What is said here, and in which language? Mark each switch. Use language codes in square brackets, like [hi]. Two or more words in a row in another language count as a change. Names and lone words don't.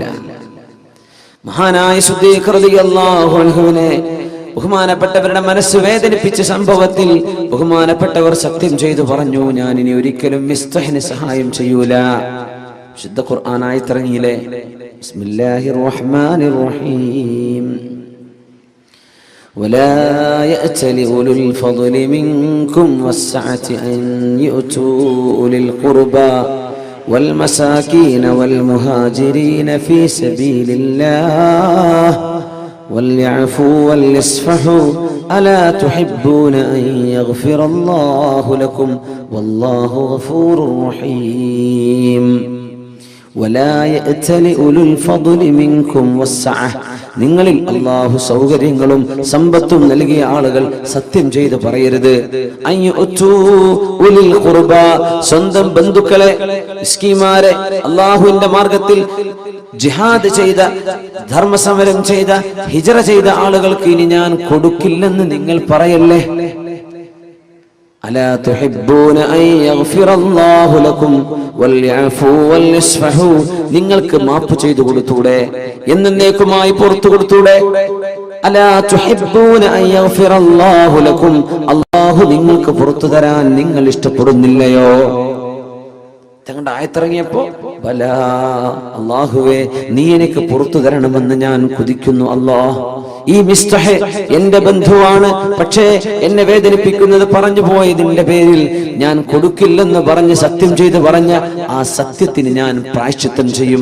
[ml] മഹാനായ സിദ്ദീഖ് [ar] رضي الله عنه [ml] ബഹുമാനപ്പെട്ടവരുടെ മനസ്സ് വേദനിപ്പിച്ച സംഭവത്തിൽ ബഹുമാനപ്പെട്ടവർ സത്യം ചെയ്തു പറഞ്ഞു, ഞാൻ ഇനി ഒരിക്കലും മിസ്തഹിന് സഹായം ചെയ്യൂല. ശുദ്ധ ഖുർആൻ ആയത്തിറങ്ങിയില്ലേ? [ar] بسم الله الرحمن الرحيم. ولا يأتل أولو الفضل منكم والسعة أن يؤتوا أولي القربى والمساكين والمهاجرين في سبيل الله وليعفوا وليصفحوا ألا تحبون أن يغفر الله لكم والله غفور رحيم. ولا يأتل أولو الفضل منكم والسعة. [ml] നിങ്ങളിൽ അല്ലാഹു സൗകര്യങ്ങളും സമ്പത്തും നൽകിയ ആളുകൾ സത്യം ചെയ്ത് പറയരുത്. സ്വന്തം ബന്ധുക്കളെ, മിസ്കീന്മാരെ, അല്ലാഹുവിന്റെ മാർഗത്തിൽ ജിഹാദ് ചെയ്ത, ധർമ്മസമരം ചെയ്ത, ഹിജ്റ ചെയ്ത ആളുകൾക്ക് ഇനി ഞാൻ കൊടുക്കില്ലെന്ന് നിങ്ങൾ പറയല്ലേ. [ar] ألا تحبون أن يغفر الله لكم وليعفوا وليصفحوا. [ml] നിങ്ങൾക്ക് മാപ്പ് ചെയ്തു കൊടുത്തൂടെ, എന്നേക്കുമായി പുറത്തു കൊടുത്തൂടെ? [ar] ألا تحبون أن يغفر الله لكم. [ml] അല്ലാഹു നിങ്ങൾക്ക് പുറത്തു തരാൻ നിങ്ങൾ ഇഷ്ടപ്പെടുന്നില്ലയോ? തങ്ങളുടെ ആയത്തിറങ്ങിയപ്പോ ബലാ, അല്ലാഹുവേ നീ എനിക്ക് പുറത്തു തരണമെന്ന് ഞാൻ കൊതിക്കുന്നു. അല്ലാഹ്, ഈ മിസ്തഹ് എന്റെ ബന്ധുവാണ്, പക്ഷേ എന്നെ വേദനിപ്പിക്കുന്നത് പറഞ്ഞു പോയതിന്റെ പേരിൽ ഞാൻ കൊടുക്കില്ലെന്ന് പറഞ്ഞ് സത്യം ചെയ്ത് പറഞ്ഞ ആ സത്യത്തിന് ഞാൻ പ്രായശ്ചിത്തം ചെയ്യും.